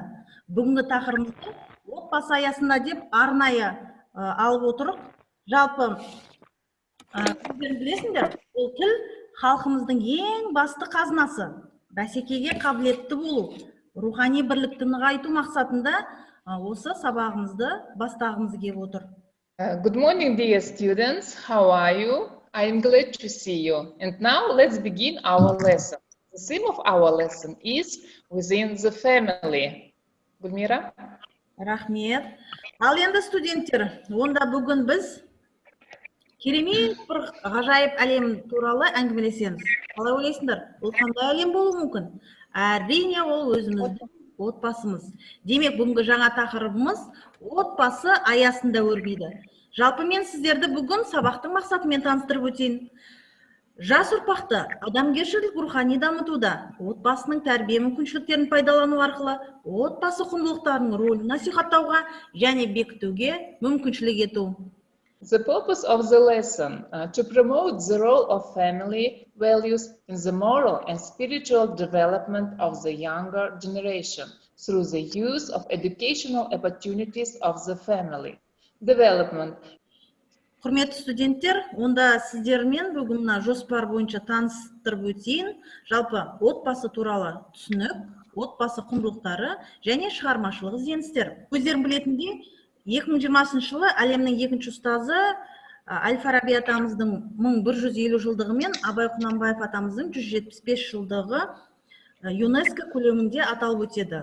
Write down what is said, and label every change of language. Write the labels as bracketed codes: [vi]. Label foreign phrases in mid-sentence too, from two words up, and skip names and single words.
[kk] Бүгінгі тақырыбымызды отбасы аясында деп арнайы алып отырық. Жалпы өздерің білесіңдер, ол тіл халқымыздың ең басты қазынасы. Бәсекеге қабілетті болу, рухани бірлікті нығайту мақсатында осы сабағымызды бастағымыз келіп отыр. [en] Good morning, dear students. How are you? I am glad to see you. And now let's begin our lesson. The theme of our lesson is within the family. [kk] Гүлмира? Рахмет. Ал енді студенттер, онда бүгін біз керемет бір ғажайып әлем туралы әңгімелесеміз. Қалай ойлайсыңдар? Ол қандай әлем болуы мүмкін? Әрине, ол өзіміздің отбасымыз. Демек, бүгінгі жаңа тақырыбымыз отбасы аясында өрбиді. Жалпы мен сіздерді бүгін сабақтың мақсатымен таныстырып өтейін. Жас ұрпақты адамгершілік рухани дамытуда отбасының тәрбие мүмкіншіліктерін пайдалану арқылы отбасы құндылықтарының рөлін насихаттауға және бекітуге мүмкіншілік ету. [en] The purpose of the lesson to promote the role of family values in the moral and spiritual development of the younger generation through the use of educational opportunities of the family development. [kk] Құрметті студенттер, онда сіздермен бүгін жоспар бойынша таныстырып өтейін. Жалпы отбасы туралы түсінік, отбасы құндылықтары және шығармашылық ізденістер. Өздерің білетіндей, 2020 жылы әлемнің екінші ұстазы Әл-Фараби атамыздың 1150 жылдығы мен Абай Құнанбаев атамыздың 175 жылдығы ЮНЕСКО көлемінде аталып өтеді.